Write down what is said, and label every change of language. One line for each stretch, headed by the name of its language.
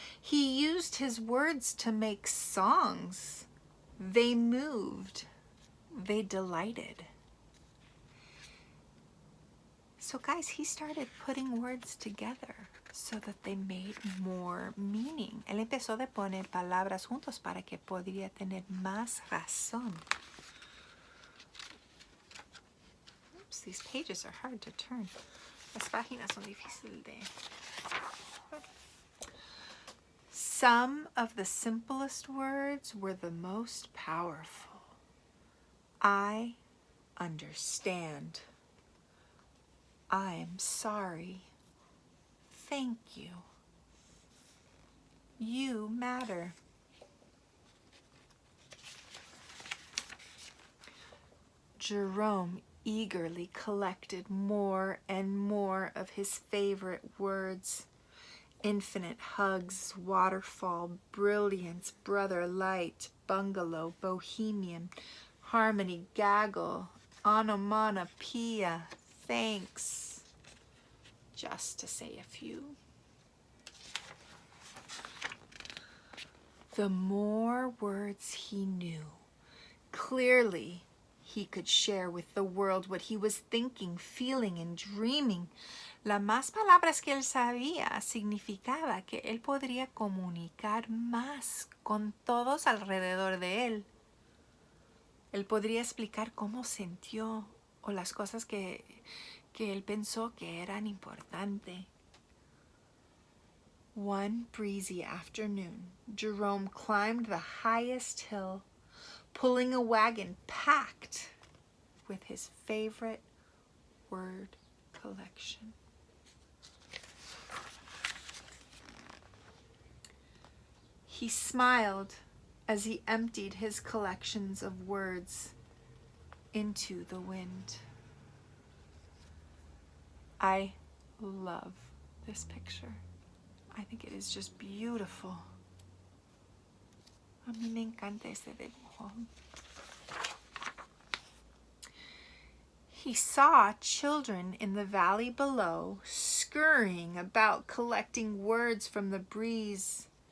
English: He used his words to make songs. They moved. They delighted. So guys, he started putting words together so that they made more meaning.
Spanish: Él empezó a poner palabras juntos para que podría tener más razón.
English: Oops, these pages are hard to turn.
Spanish: Las páginas son difíciles de...
English: Some of the simplest words were the most powerful. I understand. I'm sorry. Thank you. You matter. Jerome eagerly collected more and more of his favorite words. Infinite hugs, waterfall, brilliance, brother light, bungalow, bohemian, harmony, gaggle, onomatopoeia, thanks, just to say a few. The more words he knew, clearly he could share with the world what he was thinking, feeling, and dreaming.
Spanish: Las más palabras que él sabía significaba que él podría comunicar más con todos alrededor de él. Él podría explicar cómo sintió o las cosas que él pensó que eran importantes.
English: One breezy afternoon, Jerome climbed the highest hill, pulling a wagon packed with his favorite word collection. He smiled as he emptied his collections of words into the wind. I love this picture. I think it is just beautiful.
Spanish: A mí me encanta ese dibujo.
English: He saw children in the valley below scurrying about collecting words from the breeze.